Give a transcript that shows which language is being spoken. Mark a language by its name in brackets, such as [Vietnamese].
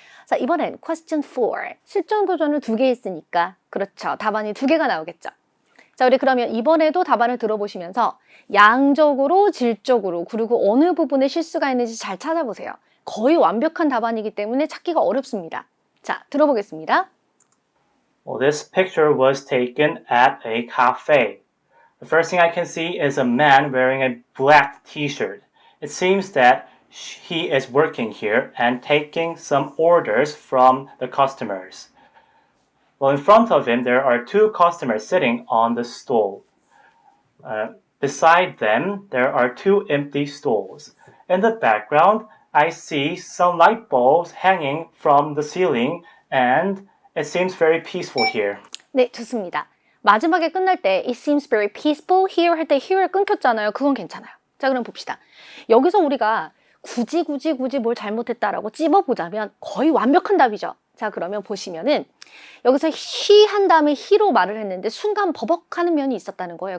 [Korean] 자, 이번엔 question 4. 실전 도전을 2개 했으니까 그렇죠. 답안이 2개가 나오겠죠. 자, 우리 그러면 이번에도 답안을 들어보시면서 양적으로, 질적으로 그리고 어느 부분에 실수가 있는지 잘 찾아보세요. 거의 완벽한 답안이기 때문에 찾기가 어렵습니다. 자, 들어보겠습니다. [English] Well, this picture was taken at a cafe. The first thing I can see is a man wearing a black t-shirt. It seems that he is working here and taking some orders from the customers. Well, in front of him, there are two customers sitting on the stool. Beside them, there are two empty stools. In the background, I see some light bulbs hanging from the ceiling, and it seems very peaceful here. [Korean] 네, 좋습니다. 마지막에 끝날 때 [English] it seems very peaceful here [Korean] 할 때 here를 끊겼잖아요. 그건 괜찮아요. 자, 그럼 봅시다. 여기서 우리가 굳이 뭘 잘못했다라고 찝어보자면 거의 완벽한 답이죠. 자, 그러면 보시면은 여기서 he 한 다음에 he로 말을 했는데 순간 버벅하는 면이 있었다는 거예요.